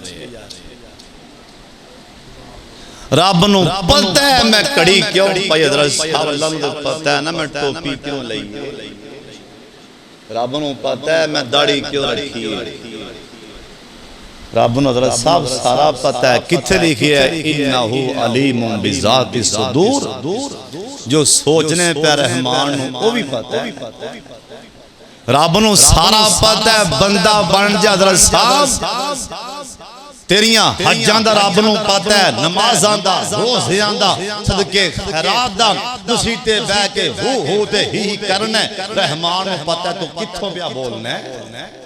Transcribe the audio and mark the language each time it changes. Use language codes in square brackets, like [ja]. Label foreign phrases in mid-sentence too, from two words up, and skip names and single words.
[pa] رب نوں پتہ ہے میں کڑی کیوں پائی حضرت صاحب اللہ نوں پتہ ہے نا میں ٹوپی کیوں لئی رب نوں پتہ ہے میں داڑھی کیوں رکھی رب نوں حضرت صاحب سارا پتہ ہے کتھے لکھی ہے [ar] إنه عليم بذات الصدور [pa] جو سوچنے پے رحمان او بھی پتہ ہے رب نوں سارا پتہ ہے بندہ بن جا حضرت صاحب تیریاں حجاں دا رب نوں پتہ ہے نمازاں دا روزیاں دا صدقے خیرات دا تسیں تے بیٹھ کے ہو تے ہی کرنا رحمان نوں پتہ ہے تو کتھوں پیا بولنا ہے